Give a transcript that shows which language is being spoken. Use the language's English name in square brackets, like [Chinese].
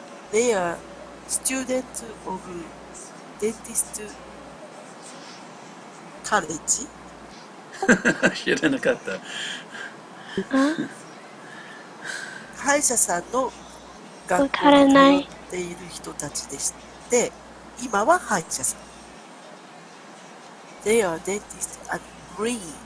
[English] They are students of dentist college. [Japanese] 知らなかった。歯医者さんの学校に通っている人たちでして、今は歯医者さん。 [English] They are dentist at green.